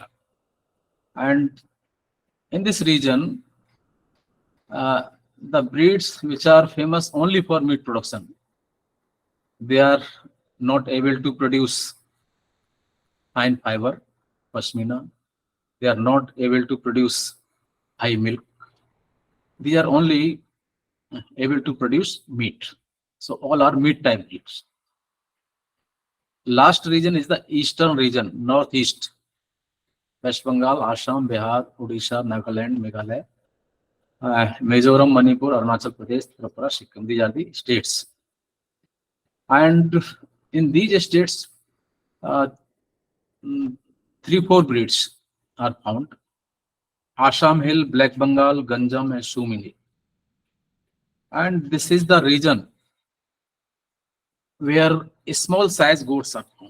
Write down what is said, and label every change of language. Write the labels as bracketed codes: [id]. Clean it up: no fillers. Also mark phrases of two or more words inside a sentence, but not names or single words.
[en] And in this region, the breeds which are famous only for meat production, they are not able to produce fine fiber, pashmina. They are not able to produce high milk. They are only able to produce meat. So all are meat type breeds. Last region is the eastern region, northeast. West Bengal, Assam, Bihar, Odisha, Nagaland, Meghalaya, Mizoram, Manipur, Arunachal Pradesh, Tripura, Sikkim. These are the states. And in these states, uh, three, four breeds are found: Assam Hill, Black Bengal, Ganjam, and Shumini. And this is the region where small size goats are found.